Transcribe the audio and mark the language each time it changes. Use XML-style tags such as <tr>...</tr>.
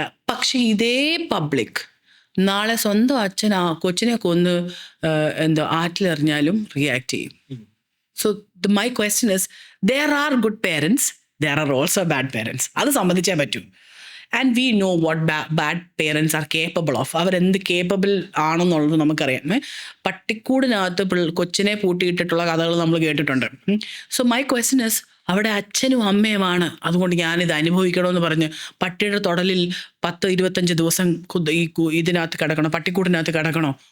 <ml>പക്ഷെ ഇതേ പബ്ലിക് നാളെ സ്വന്തം അച്ഛൻ കൊച്ചിനെ കൊന്ന് ആറ്റിലെറിഞ്ഞാലും റിയാക്ട് ചെയ്യും.</ml> <en>So my question is, there are good parents, there are also bad parents.</en> <ml>അത് സമ്മതിച്ചേ പറ്റൂ.</ml> <en>And we know what bad parents are capable of.</en> <ml>അവരെന്ത് കേപ്പബിൾ ആണെന്നുള്ളത് നമുക്കറിയാം. പട്ടിക്കൂടിനകത്ത് കൊച്ചിനെ പൂട്ടിയിട്ടിട്ടുള്ള കഥകൾ നമ്മൾ കേട്ടിട്ടുണ്ട്.</ml> <en>so my question is,</en> <ml>അവിടെ അച്ഛനും അമ്മയുമാണ്, അതുകൊണ്ട് ഞാനിത് അനുഭവിക്കണമെന്ന് പറഞ്ഞ് പട്ടിയുടെ തൊടലിൽ 10-25 ദിവസം ഇതിനകത്ത് കിടക്കണോ, പട്ടിക്കൂടിനകത്ത് കിടക്കണോ?</ml>